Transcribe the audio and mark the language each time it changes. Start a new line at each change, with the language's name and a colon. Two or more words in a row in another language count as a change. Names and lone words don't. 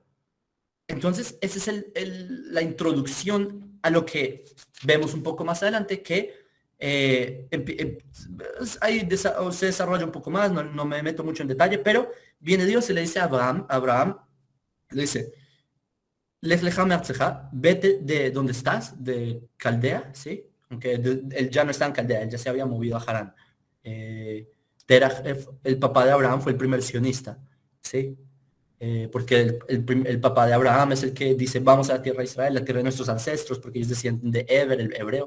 Spanish: Entonces, esa es la introducción a lo que vemos un poco más adelante, que ahí se desarrolla un poco más, no me meto mucho en detalle, pero viene Dios y le dice a Abraham, le dice,
Hebrew: לך לך מארצך,
Spanish: vete de donde estás, de Caldea, ¿sí? Aunque él ya no está en Caldea, él ya se había movido a Harán. Terach, el papá de Abraham, fue el primer sionista, ¿sí? Porque el papá de Abraham es el que dice, vamos a la tierra de Israel, la tierra de nuestros ancestros, porque ellos decían de Eber, el hebreo.